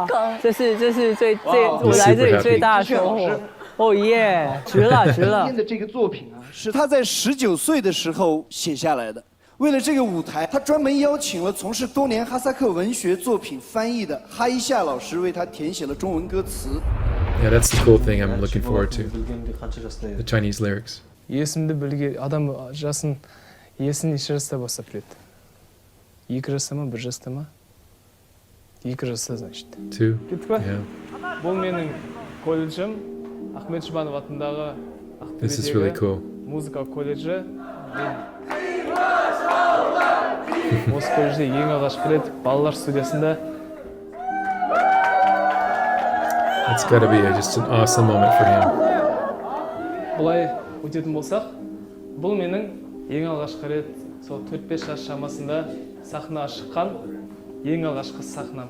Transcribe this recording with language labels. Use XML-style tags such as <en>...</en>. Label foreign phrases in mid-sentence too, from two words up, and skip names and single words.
<zh>这是我来这里最大的收获。哦耶，值了！今天的这个作品啊，是他在19岁的时候写下来的。为了这个舞台，他专门邀請了從事多年哈薩克文學作品翻譯的哈伊夏老師為他填寫了中文歌詞。</zh> <en>Yeah, that's the cool thing I'm looking forward to. The Chinese lyrics.</en> <kk>Есімді білген адам жасын есін неше жаста бастап біледі? 2 жаста ма, 1 жаста ма? 2 жаста, значит. 2. Кетті ба?</kk> <en>Yeah.</en> <kk>Бұл менің колледжім, Ахмет Жұбанов атындағы</kk> <en>This is really cool.</en> <kk>музыка колледжі. Осы колледжде ең алғашқы рет балалар студиясында.</kk> <en>It's got to be just an awesome moment for him.</en> <kk>Бұлай өтетін болсақ, бұл менің ең алғашқы рет сол 4-5 жас шамасында сахнаға шыққан ең алғашқы сахнам.</kk>